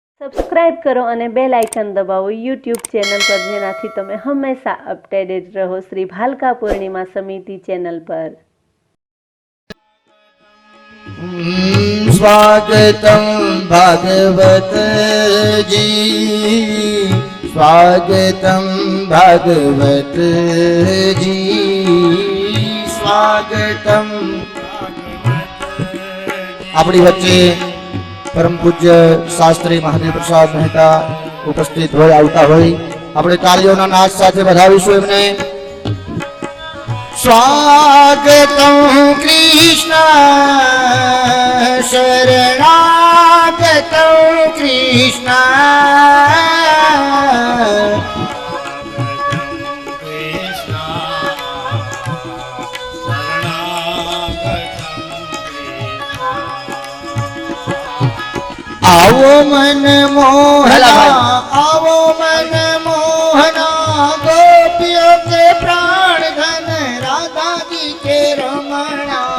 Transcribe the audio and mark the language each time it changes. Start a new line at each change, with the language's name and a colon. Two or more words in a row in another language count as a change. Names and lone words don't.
Gujarati: સબસ્ક્રાઇબ કરો અને
English: bell icon
Gujarati: દબાવો યુટ્યુબ ચેનલ પર, જેનાથી તમે હંમેશા અપડેટેડ રહો શ્રી ભાલકા પૂર્ણિમા સમિતિ ચેનલ પર.
Sanskrit: स्वागतं भागवत जी, स्वागतं भागवत जी, स्वागतं.
Gujarati: આપણી વચ્ચે પરમ પૂજ્ય શાસ્ત્રી મહાદેવ પ્રસાદ મહેતા ઉપસ્થિત હોય, આવતા હોય, આપણે તાળીઓના નાદ સાથે વધાવીશું એમને.
Sanskrit: स्वागतं कृष्ण शरणागतं कृष्ण
Hindi: आओ मन मोहना, आओ मन मोहना, गोपियों के प्राण धन राधा जी के रमणा.